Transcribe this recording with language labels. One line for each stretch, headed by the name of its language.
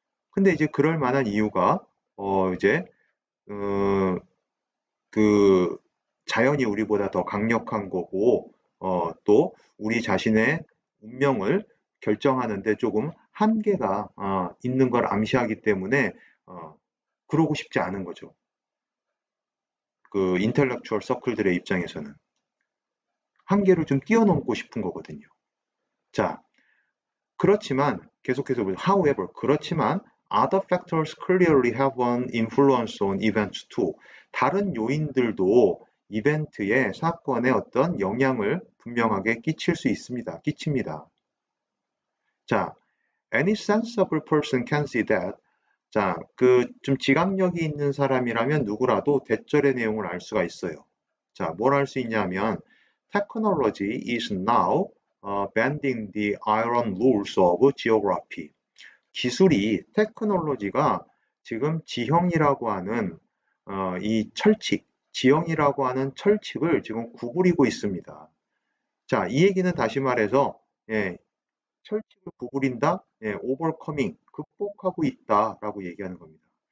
Korean: 근데 이제 그럴 만한 이유가 이제 그 자연이 우리보다 더 강력한 거고 또 우리 자신의 운명을 결정하는데 조금 한계가 있는 걸 암시하기 때문에 그러고 싶지 않은 거죠. 그 인텔렉추얼 서클들의 입장에서는 한계를 좀 뛰어넘고 싶은 거거든요. 자, 그렇지만 계속해서 however 그렇지만
English: Other factors clearly have an influence on events too.
Korean: 다른 요인들도 이벤트의 사건에 어떤 영향을 분명하게 끼칠 수 있습니다. 끼칩니다.
English: 자, any sensible person can see that.
Korean: 자, 좀 지각력이 있는 사람이라면 누구라도 대절의 내용을 알 수가 있어요. 자, 뭘 알 수 있냐면
English: technology is now bending the iron rules of geography.
Korean: 기술이 테크놀로지가 지금 지형이라고 하는 이 철칙, 지형이라고 하는 철칙을 지금 구부리고 있습니다. 자, 이 얘기는 다시 말해서 철칙을 구부린다, overcoming, 극복하고 있다라고 얘기하는 겁니다.